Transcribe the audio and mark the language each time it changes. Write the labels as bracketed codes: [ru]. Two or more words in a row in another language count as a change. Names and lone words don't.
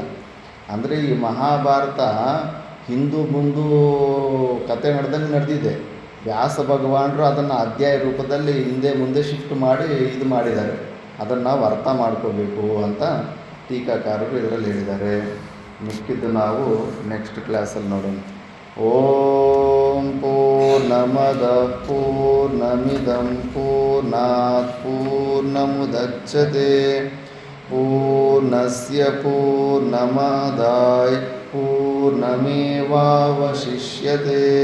[kn] ಅಂದರೆ ಈ ಮಹಾಭಾರತ ಹಿಂದೂ ಮುಂದೂ ಕತೆ ನಡೆದಂಗೆ ನಡೆದಿದೆ. ವ್ಯಾಸ ಭಗವಾನರು ಅದನ್ನು ಅಧ್ಯಾಯ ರೂಪದಲ್ಲಿ ಹಿಂದೆ ಮುಂದೆ ಶಿಫ್ಟ್ ಮಾಡಿ ಇದು ಮಾಡಿದ್ದಾರೆ. ಅದನ್ನು ನಾವು ಅರ್ಥ ಮಾಡ್ಕೋಬೇಕು ಅಂತ ಟೀಕಾಕಾರರು ಇದರಲ್ಲಿ ಹೇಳಿದ್ದಾರೆ. ಮಿಕ್ಕಿದ್ದು ನಾವು [en] next classalli [kn] ನೋಡೋಣ. [sa] ಓಂ ಪೂರ್ಣಮದ ಪೂರ್ಣಮಿದಂ ಪೂರ್ಣಾತ್ ಪೂರ್ಣಮುದಚ್ಯತೆ ಪೂರ್ಣಸ್ಯ ಪೂರ್ಣಮಾದಾಯ ಪೂರ್ಣಮೇವಾವಶಿಷ್ಯತೆ.